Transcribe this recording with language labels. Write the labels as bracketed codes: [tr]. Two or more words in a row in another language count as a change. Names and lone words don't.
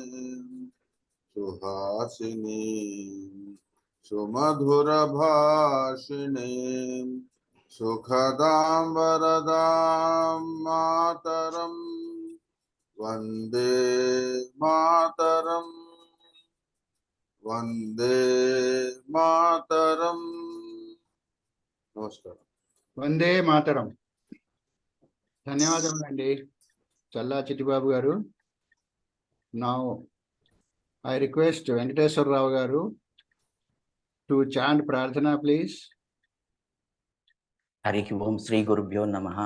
[sa] सुहासिनी सुमधुर भाषिणी सुखदां वरदां मातरम् वन्दे मातरम् वन्दे मातरम्. Namaskar. वन्दे मातरम्. [te] ధన్యవాదములండి చల్లా చిట్టిబాబు గారు. [en] Now I request Venkateswarrao garu to chant Prarthana, please. [sa] हरि ॐ श्री गुरुभ्यो नमः.